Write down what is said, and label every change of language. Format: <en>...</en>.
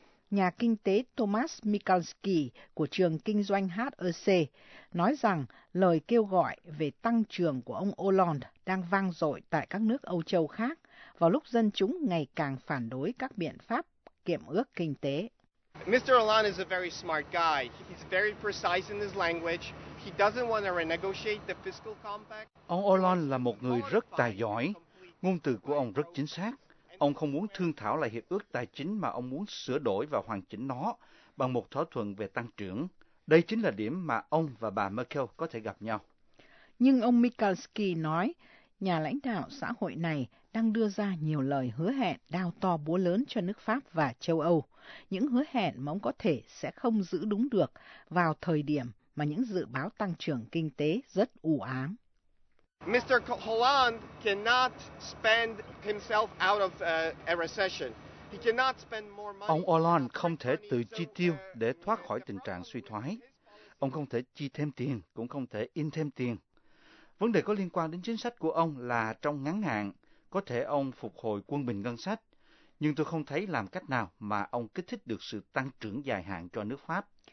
<vi>Nhà kinh tế Thomas Mikalski của trường kinh doanh HEC nói rằng lời kêu gọi về tăng trưởng của ông Hollande đang vang dội tại các nước Âu Châu khác, vào lúc dân chúng ngày càng phản đối các biện pháp kiểm ước kinh tế.</vi> <en>Mr. Hollande is a very smart guy. He's very precise in his language. He doesn't want to renegotiate the fiscal compact.</en> <vi>Ông Hollande là một người rất tài giỏi. Ngôn từ của ông rất chính xác. Ông không muốn thương thảo lại hiệp ước tài chính mà ông muốn sửa đổi và hoàn chỉnh nó bằng một thỏa thuận về tăng trưởng. Đây chính là điểm mà ông và bà Merkel có thể gặp nhau. Nhưng ông Mikalski nói, nhà lãnh đạo xã hội này đang đưa ra nhiều lời hứa hẹn đao to búa lớn cho nước Pháp và châu Âu. Những hứa hẹn mà ông có thể sẽ không giữ đúng được vào thời điểm mà những dự báo tăng trưởng kinh tế rất u ám.</vi> <en>Mr. Hollande cannot spend himself out of a recession. He cannot spend more money.</en> <vi>Ông Hollande không thể tự chi tiêu để thoát khỏi tình trạng suy thoái. Ông không thể chi thêm tiền, cũng không thể in thêm tiền. Vấn đề có liên quan đến chính sách của ông là trong ngắn hạn, có thể ông phục hồi quân bình ngân sách, nhưng tôi không thấy làm cách nào mà ông kích thích được sự tăng trưởng dài hạn cho nước Pháp.</vi>